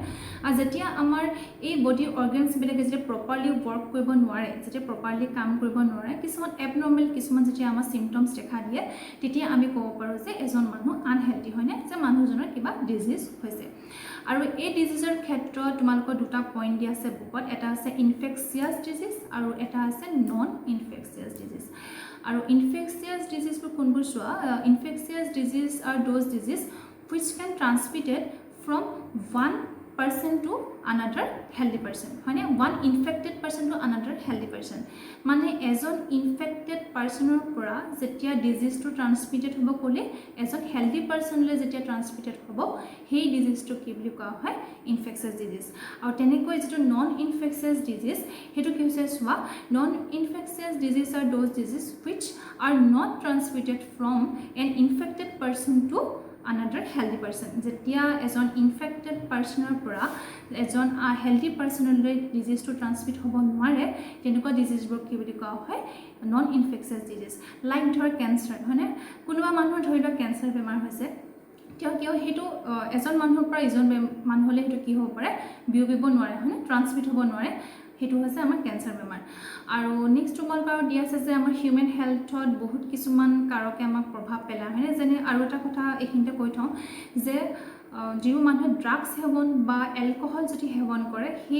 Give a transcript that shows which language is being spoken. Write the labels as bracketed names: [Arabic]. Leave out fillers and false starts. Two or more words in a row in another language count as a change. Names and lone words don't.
[Assamese] আৰু যেতিয়া আমাৰ এই বডি অৰ্গানছবিলাকে যেতিয়া [English] properly work [Assamese] কৰিব নোৱাৰে যেতিয়া প্ৰপাৰলি কাম কৰিব নোৱাৰে কিছুমান এবনৰ্মেল কিছুমান যেতিয়া আমাৰ চিমটমছ দেখা দিয়ে তেতিয়া আমি ক'ব পাৰোঁ যে এজন মানুহ আনহেলদি হয়নে যে মানুহজনৰ কিবা ডিজিজ হৈছে। আৰু এই ডিজিজৰ ক্ষেত্ৰত তোমালোকৰ দুটা পইণ্ট দিয়া আছে বুকত এটা আছে [English] infectious disease [Assamese] আৰু এটা আছে [English] non infectious disease. [Assamese] আৰু [English] infectious diseases [Assamese] কোনবোৰ চোৱা [English] infectious disease are those disease which can transmitted from one person to another healthy person [Assamese] হয়নে [English] one infected person to another healthy person [Assamese] মানে এজন [English] infected person [Assamese] পৰা যেতিয়া ডিজিজটো ট্ৰান্সমিটেড হ'ব ক'লে এজন [English] healthy person [Assamese] যেতিয়া ট্ৰান্সমিটেড হ'ব সেই ডিজিজটো কি বুলি কোৱা হয় [English] infectious disease. [Assamese] আৰু তেনেকৈ যেটো [English] non infectious disease [Assamese] হেতু কি হৈছে চোৱা [English] non infectious disease are those disease which are not transmitted from an infected person to another healthy person [Assamese] যেতিয়া এজন [English] infected person [Assamese] পৰা এজন [English] healthy person [Assamese] ডিজিজটো ট্ৰান্সমিট হ'ব নোৱাৰে তেনেকুৱা ডিজিজবোৰ কি বুলি কোৱা হয় [English] non infectious disease. [Assamese] লাইক ধৰ কেঞ্চাৰ হয়নে কোনোবা মানুহৰ ধৰি লওক কেঞ্চাৰ বেমাৰ হৈছে কিয় হেতু এজন মানুহৰ পৰা ইজন মানুহলৈ হেতু কি হ'ব পাৰে বিয়পিব নোৱাৰে হয়নে ট্ৰান্সমিট হ'ব নোৱাৰে সেইটো হৈছে আমাৰ কেঞ্চাৰ বেমাৰ আৰু নেক্সট তোমালোকৰ আৰু দিয়া আছে যে আমাৰ [English] human health [Assamese] বহুত কিছুমান কাৰকে আমাক প্ৰভাৱ পেলায় হয়নে যেনে আৰু এটা কথা এইখিনিতে কৈ থওঁ যে যিবোৰ মানুহে ড্ৰাগছ সেৱন বা এলকহল যদি সেৱন কৰে